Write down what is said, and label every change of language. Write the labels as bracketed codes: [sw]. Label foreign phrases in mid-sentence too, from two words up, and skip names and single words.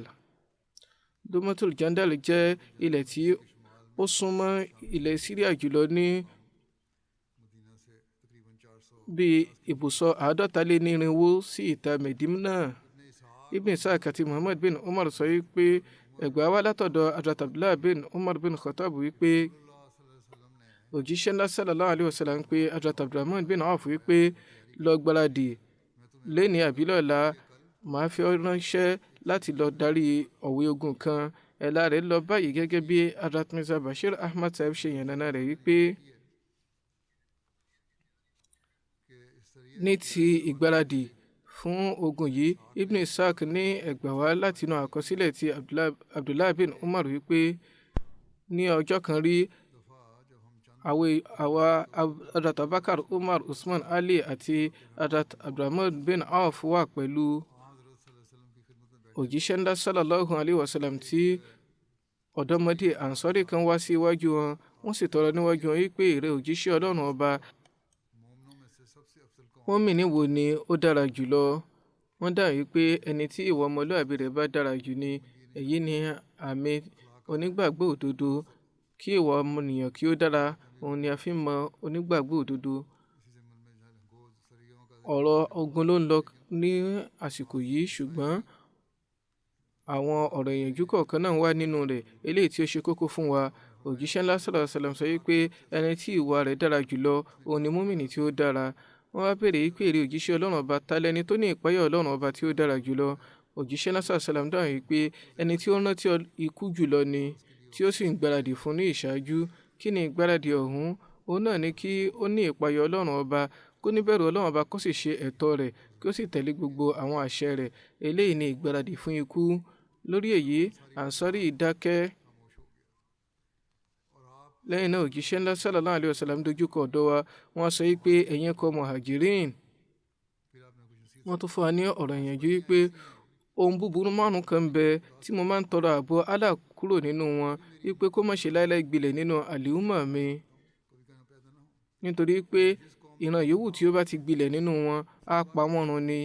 [yo] Domatul Jandal jẹ́ ilẹ̀ tí ó súnmọ́ ilẹ̀ Syria jùlọ ní bí ibùsọ̀ 450 sí ìta Medina. Ibn Ishaq àti Muhammad bin Umar sọ wípé ẹgbàá wá látọ̀dọ̀ Hazrat Abdullah bin Umar bin Khattab wípé òjíṣẹ́ ńlá [ar] صلى الله عليه وسلم [yo] pé Hazrat Abdurrahman bin Auf wípé lọ gbáradì lẹ́ni àbílọ̀la, màá fi ọ́ ránṣẹ́ láti lọ darí ọ̀wẹ́ ogun kan. Ẹ̀la rẹ̀ lọ báyìí gẹ́gẹ́ bí Hazrat Mirza Bashir Ahmad Sahib ṣe yànnàná rẹ̀ wípé ní ti ìgbáradì fún ogun yìí, Ibn Ishaq ní ẹgbàá wá láti inú àkọsílẹ̀ ti Abdullah bin Umar wípé ní ọjọ́ kan rí àwa Hazrat Abubakar, Umar, Usman, Ali àti Hazrat Abdurrahman bin Auf wà pẹ̀lú òjíṣẹ́ ńlá [ar] صلى الله عليه وسلم [yo] tí ọ̀dọ́mọdé Ansari kan wá sí iwájú wọn. Wọ́n sì tọrọ níwájú wọn wípé ìrẹ òjíṣẹ́ Ọlọ́run ọba, mùmínì wo ni ó dára jùlọ? Wọ́n dáhùn wípé ẹni tí ìwà ọmọlúwàbí rẹ̀ bá dára jù ni. Èyí ni àmì onígbàgbọ́ òdodo. Kí ìwà ọmọnìyàn kí ó dára, òun ni a fi mọ onígbàgbọ́ òdodo. Ọ̀rọ̀ ogun ló ń lọ ní àsìkò yìí, ṣùgbọ́n àwọn ọ̀rọ̀ ìyànjú kọ̀ọ̀kan náà wà nínú rẹ̀ eléyìí tí ó ṣe kókó fún wa. Òjíṣẹ́ ńlá [ar] صلى الله عليه وسلم [yo] sọ wípé ẹni tí ìwà rẹ̀ dára jùlọ, òun ni mùmínì tí ó dára. Wọ́n wá béèrè wípé èrè òjíṣẹ́ Ọlọ́run ọba, ta lẹni tó ní ìpáyà Ọlọ́run ọba tí ó dára jùlọ? Òjíṣẹ́ ńlá [ar] صلى الله عليه وسلم [yo] dáhùn wípé ẹni tí ó rántí ikú jùlọ ni, tí ó sì ń gbáradì fún ní ìṣáájú. Kí ni ìgbáradì ọ̀hún? Òun náà ni kí ó ní ìpáyà Ọlọ́run ọba, kó níbẹ̀rù Ọlọ́run ọba kó sì ṣe ẹ̀tọ́ rẹ̀ kí ó sì tẹ̀lé gbogbo àwọn àṣẹ rẹ̀. Eléyìí ni ìgbáradì fún ikú. Lórí èyí Ansari dákẹ́. Lẹ́yìn náà òjíṣẹ́ ńlá [ar] صلى الله عليه وسلم [yo] dojúkọ ọ̀dọ̀ wa, wọ́n sọ pé ẹ̀yin kọ́ muhajirin. Wọ́n tún fún wa ní ọ̀rọ̀ ìyànjú wípé ohun búburú márùn kan bẹ tí mo máa ń tọrọ ààbò Allah kúrò nínú wọn, wípé kó má ṣe láéláé gbilẹ̀ nínú àlìúmà mi, nítorí pé ìran yòówù tí ó bá ti gbilẹ̀ nínú wọn á pa wọ́n run ni.